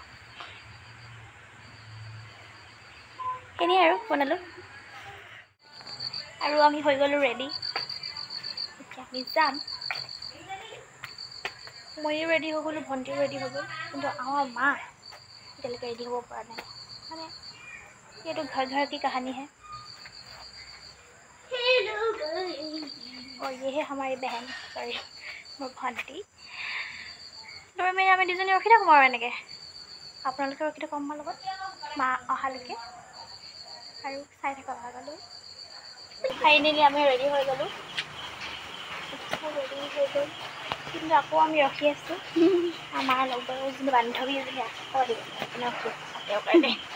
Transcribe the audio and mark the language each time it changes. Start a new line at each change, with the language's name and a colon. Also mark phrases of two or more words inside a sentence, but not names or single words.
Assamese: এনেই আৰু বনালোঁ আৰু আমি হৈ গ'লোঁ ৰেডি। এতিয়া আমি যাম। ময়ো ৰেডি হৈ গ'লোঁ, ভণ্টিও ৰেডি হৈ গ'ল, কিন্তু আমাৰ মা এতিয়ালৈকে ৰেডি হ'ব পৰা নাই। মানে এইটো ঘৰ কি কাহানী হে।
Hindi: ये है हमारी बहन, सॉरी
Assamese: মোৰ ভণ্টি। আমি দুজনী ৰখি থাকোঁ আৰু এনেকৈ, আপোনালোকে ৰখি থাকক আমাৰ লগত মা অহালৈকে আৰু চাই থাকক আগলৈ। ফাইনেলি আমি ৰেডি হৈ গ'লোঁ, কিন্তু আকৌ আমি ৰখি আছোঁ আমাৰ লগৰ যোনটো বান্ধৱী এজনী আকৌ আহিব তেওঁৰ কাৰণে।